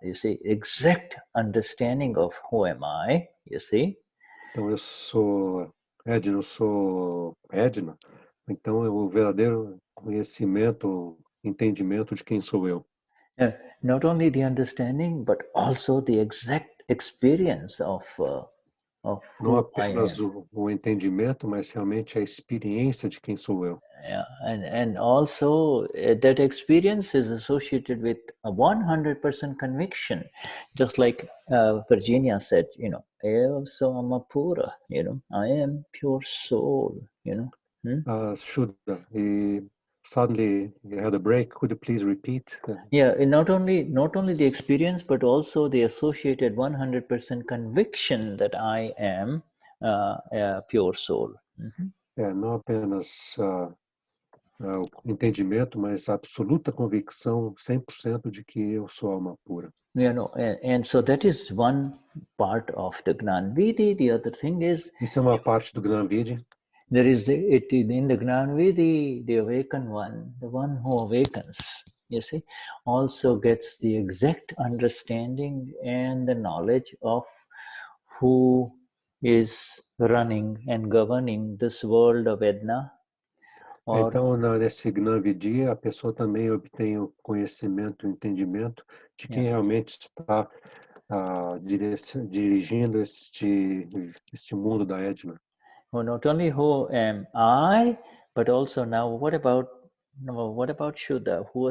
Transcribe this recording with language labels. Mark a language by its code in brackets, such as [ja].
[en] You see, exact understanding of who am I, you see. [pt] Então eu sou Edna, eu sou Edna. Então é o verdadeiro conhecimento, entendimento de quem sou eu. [en] Not only the understanding, but also the exact experience of [pt] não apenas o entendimento, mas realmente a experiência de quem sou eu. [en] And also that experience is associated with a 100% conviction, just like Virginia said, [pt] eu sou alma pura, [en] I am pure soul, Shuddha, suddenly you had a break. Could you please repeat? Not only the experience, but also the associated 100% conviction that I am a pure soul. [pt] Não apenas o entendimento, mas a absoluta convicção 100% de que eu sou alma pura. [en] And so that is one part of the Gnani Vidhi. The other thing is, [pt] Isso é uma parte do Gnani Vidhi. [en] there is in the Gnani Vidhi, the awakened one, the one who awakens, you see, also gets the exact understanding and the knowledge of who is running and governing this world of Edna. [pt] Então, nesse Gnani Vidhi, a pessoa também obtém o conhecimento, o entendimento de quem realmente está dirigindo este mundo da Edna. [en] Well, not only who am I, but also now what about Shuddha?